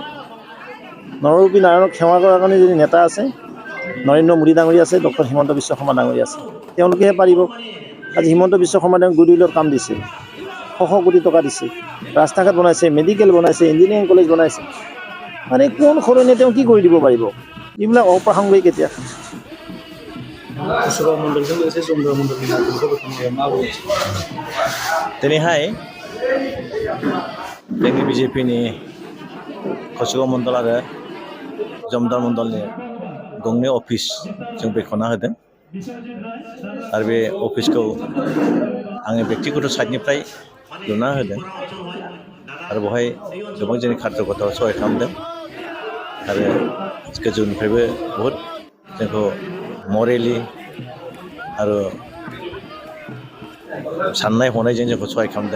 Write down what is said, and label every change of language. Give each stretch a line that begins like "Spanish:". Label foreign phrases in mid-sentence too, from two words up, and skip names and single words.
Assamese: নৰৰূপী নাৰায়ণক সেৱা কৰাৰ কাৰণে যদি নেতা আছে, নৰেন্দ্ৰ মোদী ডাঙৰীয়া আছে, ডক্টৰ হিমন্ত বিশ্ব শৰ্মা ডাঙৰীয়া আছে, তেওঁলোকেহে পাৰিব। আজি হিমন্ত বিশ্ব শৰ্মা ডাঙৰীয়াক গুডউইলত কাম দিছে, 100 কোটি টকা দিছে, ৰাস্তা ঘাট বনাইছে, মেডিকেল বনাইছে,
English: engineering college
Assamese: বনাইছে। মানে কোন সলনি তেওঁ কি কৰি দিব পাৰিব? এইবিলাক অপ্ৰাসংগিক এতিয়া।
Bodo: दिनैहाय जोंनि बिजेपिनि कचुगाव मण्डल आरो जमदार मण्डलनि गंनै अफिस जों बेखेवना होदों आरो बे अफिसखौ आङो बेक्तिगत साइडनिफ्राय लुना होदों आरो बेवहाय गोबां जोंनि खार्यकर्ताफोरा सहाय खालामदों आरो गोजौनिफ्रायबो बहुद जोंखौ मरेलि आरो साननाय हनायजों जोंखौ सहाय खालामदों।